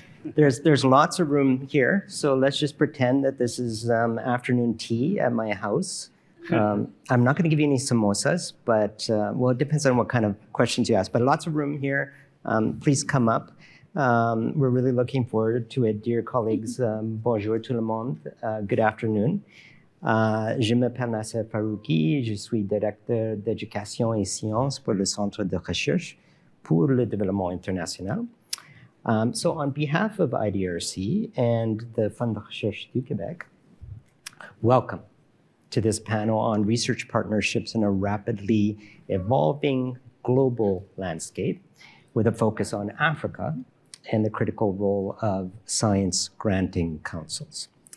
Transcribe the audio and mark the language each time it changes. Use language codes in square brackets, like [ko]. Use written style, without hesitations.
[en] There's lots of room here, so let's just pretend that this is afternoon tea at my house. I'm not going to give you any samosas, but well, it depends on what kind of questions you ask. But lots of room here. Please come up. We're really looking forward to it, dear colleagues. [fr] Bonjour tout le monde. [en] Good afternoon. [fr] Je m'appelle Nasser Farouki. Je suis directeur d'éducation et sciences pour le Centre de recherche pour le développement international. [en] So on behalf of IDRC and the Fonds de recherche du Québec, welcome to this panel on research partnerships in a rapidly evolving global landscape with a focus on Africa and the critical role of science granting councils.